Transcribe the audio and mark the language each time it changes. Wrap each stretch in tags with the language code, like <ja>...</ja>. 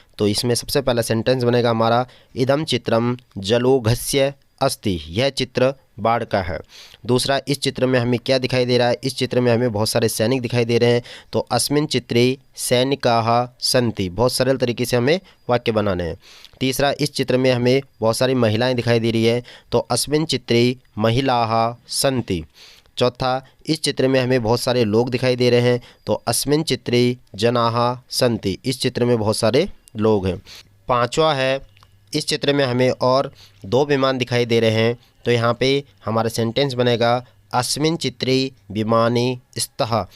<hi>तो इसमें सबसे पहला सेंटेंस बनेगा हमारा,</hi> <sa>इदम चित्रम जलोघस्य अस्ति,</sa> <hi>यह चित्र बाढ़ का है। दूसरा, इस चित्र में हमें क्या दिखाई दे रहा है, इस चित्र में हमें बहुत सारे सैनिक दिखाई दे रहे हैं। तो</hi> <sa>अस्मिन् चित्रे सैनिकाः सन्ति,</sa> <hi>बहुत सरल तरीके से हमें वाक्य बनाने हैं। तीसरा, इस चित्र में हमें बहुत सारी महिलाएं दिखाई दे रही है।</hi> <sa>तो अस्मिन् चित्रे महिलाः सन्ति।</sa> <hi>चौथा, इस चित्र में हमें बहुत सारे लोग दिखाई दे रहे हैं। तो</hi> <sa>अस्मिन् चित्रे जनाः सन्ति,</sa> <hi>इस चित्र में बहुत सारे लोग हैं। पांचवा है, इस चित्र में हमें और 2 विमान दिखाई दे रहे हैं। तो यहाँ पे हमारा सेंटेंस बनेगा,</hi> <sa>अस्मिन् चित्रे विमाने स्तः।</sa>